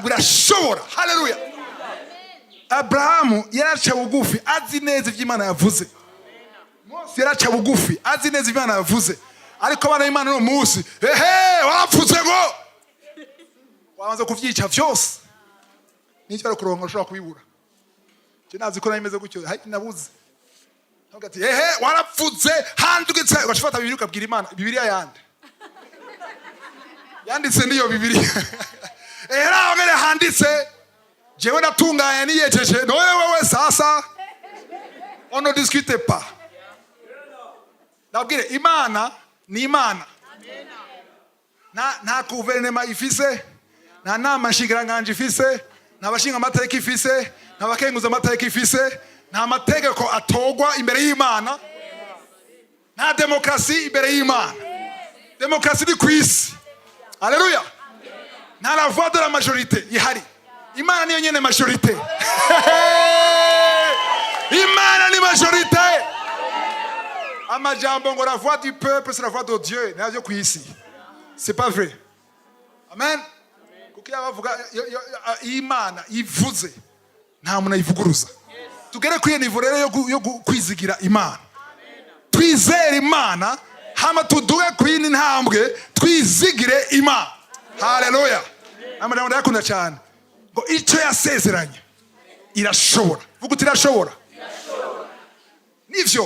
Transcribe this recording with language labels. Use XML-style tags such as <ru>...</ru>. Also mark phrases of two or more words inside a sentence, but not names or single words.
<rn>ngo irashobora haleluya Abraham yaraca bugufi azi neza ivy'Imana yavuze Mose yaraca bugufi azi neza ivy'Imana yavuze ariko abana b'Imana no munsi warapfuze ngo wabanza kuvyica vyose n'icyo ari kuronka ushobora kubibura je nazi ko nameze gutyo nabuze hagati warapfuze handugitse ugashifata bibiri ukabwira Imana Bibiliya yanditse niyo Bibiliya era ngere handitse jewe natunganye niyejeje no wewe sasa</rn> <fr>on ne discute pas</fr> <rn>nabwire Imana ni Imana nta guverinoma ifise nta nama nshingiranganje ifise nta bashinga amateka ifise nta bakenguza amateka ifise nta mategeko atogwa imbere y'Imana nta demokrasi imbere y'Imana demokrasi ni kwisi haleluya nta</rn> <fr>la voix de la majorité</fr> <rn>ihari Imana niyo nyene majorité Imana ni majorité amajambo ngo</rn> <fr>la voix du peuple c'est la voix de Dieu</fr> <rn>navyo kwisi</rn> <fr>c'est pas vrai</fr> <rn>amen kuko yabavuga Imana ivuze nta muntu ayivuguruza tugere kwiye nivo rero yo kwizigira Imana twizere Imana hama tuduge kwini ntambwe twizigire Imana haleluya amana ndakunda cyane ngo icyo yasezeranye irashobora vuga uti irashobora nivyo</rn>